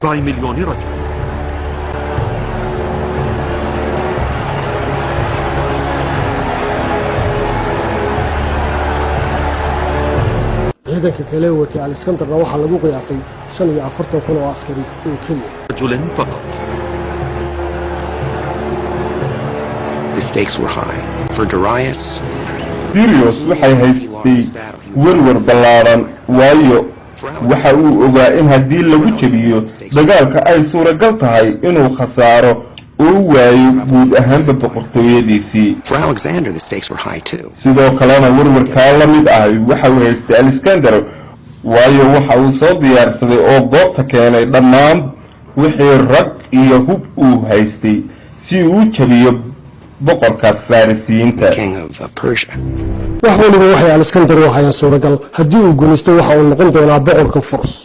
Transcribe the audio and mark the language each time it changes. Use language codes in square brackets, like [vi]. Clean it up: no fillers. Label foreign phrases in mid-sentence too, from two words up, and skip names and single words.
[so] ciidanka kale watay Alexanderna waxaa lagu qiyaasay 45,000 oo askari oo kaliya. [en] The stakes were high for Darius. [so] Darius waxay haystay warwar ballaaran waayo waxa uu ogaa in haddii lagu jabiyo dagaalka ay suuragal tahay inuu khasaaro oo waayo guud ahaanba boqortooyadiisii. [en] For Alexander, the stakes were high too. [so] sidoo kalena warwarkaa la mid ah waxa uu haystay Alexander waayo waxa uu soo diyaarsaday oo goobta keenay dhammaan wixii rag iyo hub uu haystay si uu jabiyo boqorka farisiyiinta. wax waliba waxay Alexander u hayaan suuragal haddii uu guulaysto waxa uu noqon doonaa boqorka Furs.